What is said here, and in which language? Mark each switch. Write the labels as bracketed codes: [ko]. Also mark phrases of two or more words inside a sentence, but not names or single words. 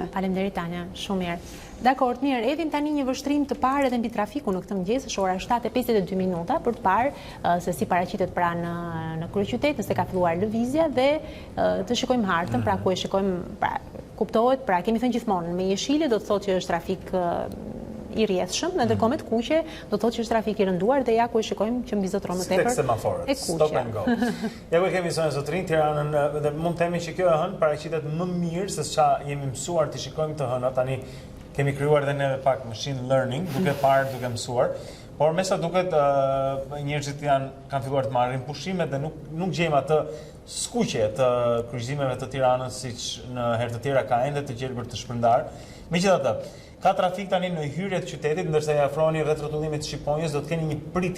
[sq] Faleminderit Tanja, shumë mirë. Dakor, mirë, edhim tani një vështrim të parë edhe mbi trafikun në këtë mëngjes, është ora 7:52 minuta për të parë se si paraqitet pra në kryeqytet, nëse ka filluar lëvizja dhe të shikojmë hartën, pra ku e shikojmë, pra kuptohet, pra kemi thënë gjithmonë me jeshile do të thotë që është trafik i rrjedhshëm, në ndërkohë me të kuqe do të thotë që është trafik i rënduar dhe ja ku e shikojmë që mbi zotron më tepër. Semaforët. [en] Stop and go. [sq] Ja ku kemi zonë zotrin Tiranën dhe mund të themi që kjo e hënë paraqitet më mirë se ç'a jemi mësuar të shikojmë të hëna. Tani kemi krijuar edhe neve pak [en] machine learning, [sq] duke parë, duke mësuar. Por me sa duket njerëzit kanë filluar të marrin pushimet dhe nuk gjejmë atë skuqje të kryqëzimeve të Tiranës siç në herë të tjera ka ende të gjelbër të shpërndar. Megjithatë, ka trafik tani në hyrje të qytetit, ndërsa i afroni rreth rrotullimit të Shqiponjës, do të keni një pritje.